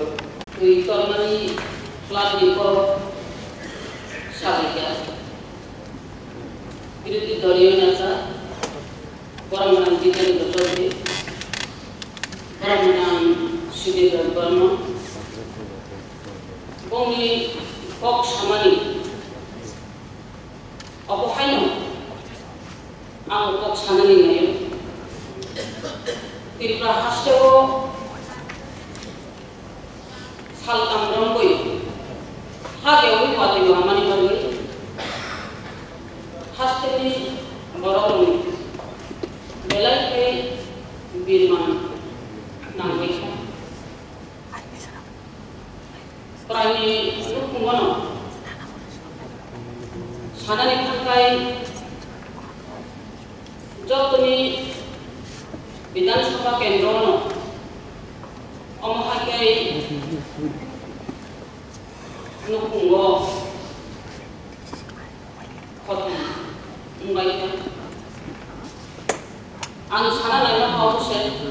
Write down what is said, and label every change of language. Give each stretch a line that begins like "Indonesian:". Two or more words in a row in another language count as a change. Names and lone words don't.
Kok Borok: ওই কর্মী ক্লাব নিকট সাবিকা
Bangla: বিরোধী দলীয় নেতা
Kok Borok: বর্মনাম জিতেন্দ্র চৌধুরী, বর্মনাম সুধীর বর্ম, বঙ্গী কক সামানি অপহান্য আমার কক সামানি নয় ত্রিপুরা হাসতেও saltam romboi hage oi pati amani bagi hasteni boroni belai ke birman nangoi prani lukungono sanani tangkai jotoni বিধানসভা কেন্দ্র অমহাকে নুকুঙ্গ খতম মুঙ্গাইকা আং সানা নাইনা হাউসে